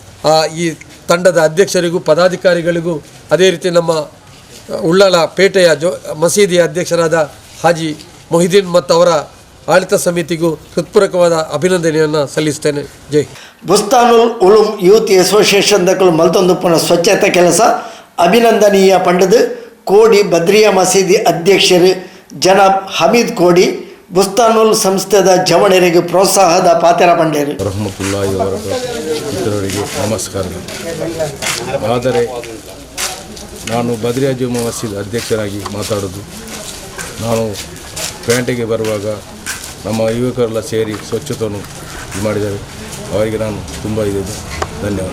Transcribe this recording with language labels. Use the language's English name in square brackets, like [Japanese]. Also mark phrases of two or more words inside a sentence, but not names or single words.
[Kannada] ಈ ತಂಡದ ಅಧ್ಯಕ್ಷರಿಗೂ, ಪದಾಧಿಕಾರಿಗಳಿಗೂ, ಅದೇ ರೀತಿ ನಮ್ಮ ಉಳ್ಳಾಲ ಪೇಟೆಯ ಮಸೀದಿಯ ಅಧ್ಯಕ್ಷರಾದ ಹಾಜಿ ಮೊಹಿದ್ದೀನ್ ಮತ್ತು ಅವರ ಆಡಳಿತ ಸಮಿತಿಗೂ ಹೃತ್ಪೂರ್ವಕವಾದ ಅಭಿನಂದನೆಯನ್ನು ಸಲ್ಲಿಸ್ತೇನೆ. ಜೈ. [Tulu] ಬುಸ್ತಾನುಲ್ ಉಲೂಮ್ ಯೂತ್ ಅಸೋಸಿಯೇಷನ್ದಕ್ಕಲು ಮಲ್ತೊಂದುಪ್ಪುನ ಸ್ವಚ್ಛತೆ ಕೆಲಸ ಅಭಿನಂದನೀಯ ಪಂಡದು ಕೋಡಿ ಬದ್ರಿಯಾ ಮಸೀದಿ ಅಧ್ಯಕ್ಷರು ಜನಾಬ್ ಹಮೀದ್ ಕೋಡಿ ಬುಸ್ತಾನುಲ್ ಸಂಸ್ಥೆದ ಜವಣರಿಗೆ ಪ್ರೋತ್ಸಾಹದ ಪಾತ್ರ ಪಂಡೇರು. [Kannada] ರಹಮತುಲ್ಲಾಹಿ ಇತರರಿಗೆ ನಮಸ್ಕಾರಗಳು. ಆದರೆ ನಾನು ಬದ್ರಿಯಾ ಜುಮ್ಮಾ ಮಸೀದ್ ಅಧ್ಯಕ್ಷರಾಗಿ ಮಾತಾಡೋದು, ನಾನು ಪೇಟೆಗೆ ಬರುವಾಗ ನಮ್ಮ ಯುವಕರೆಲ್ಲ ಸೇರಿ ಸ್ವಚ್ಛತೆಯನ್ನು ಮಾಡಿದ್ದಾರೆ. ಅವರಿಗೆ ನಾನು ತುಂಬ ಧನ್ಯವಾದ.